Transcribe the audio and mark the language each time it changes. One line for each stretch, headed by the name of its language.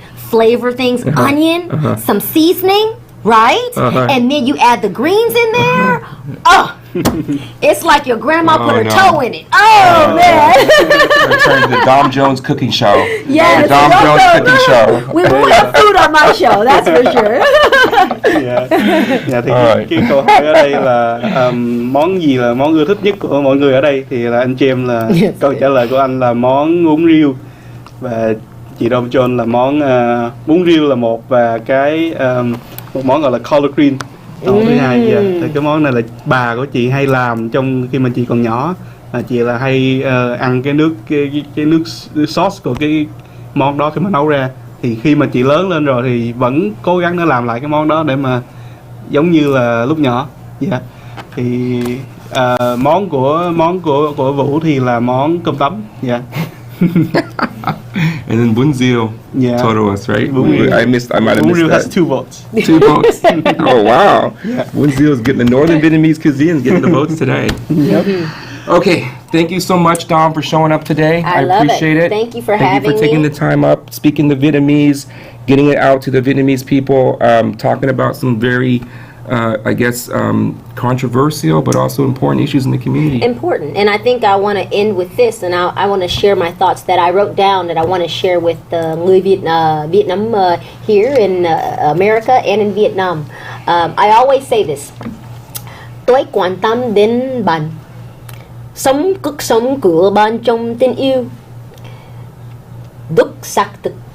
English: Flavor things, onion, some seasoning, right? And then you add the greens in there. Oh, it's like your grandma put her toe in it. Oh, man. Return to the Dom Jones cooking show. Yes, The Dom Jones cooking show. We will have food on my show, that's for sure.
Vietnamese: Thì cái câu hỏi ở đây là món gì là món ưa thích nhất của mọi người ở đây, thì là anh Chem là câu trả lời của anh là món bún riêu, và chị Dom John là món bún riêu là một, và cái một món gọi là collard green thứ hai. Thì cái món này là bà của chị hay làm trong khi mà chị còn nhỏ, chị là hay ăn cái nước sauce của cái món đó khi mà nấu ra. Thì khi mà chị lớn lên rồi thì vẫn cố gắng để làm lại cái món đó để mà giống như là lúc nhỏ. Thì món của Vũ thì là món cơm tấm.
English: And then bún riêu, total us, right? I might have missed that. Has 2 votes. 2 votes. Oh wow! Bún riêu is getting the northern Vietnamese cuisine is getting the votes today. Okay, thank you so much, Dom, for showing up today. I love appreciate it. Thank you for having me. Thank you for taking the time up, speaking the Vietnamese, getting it out to the Vietnamese people, talking about some very, I guess, controversial but also important issues in the community. Important, and I think I want to end with this, and I want to share my thoughts that I wrote down that I want to share with the
Vietnamese: người
English: Vietnam here in America and in Vietnam. I always say this:
Vietnamese: tôi quan tâm đến bạn, sống cuộc sống của bạn trong tình yêu, đức xác thực.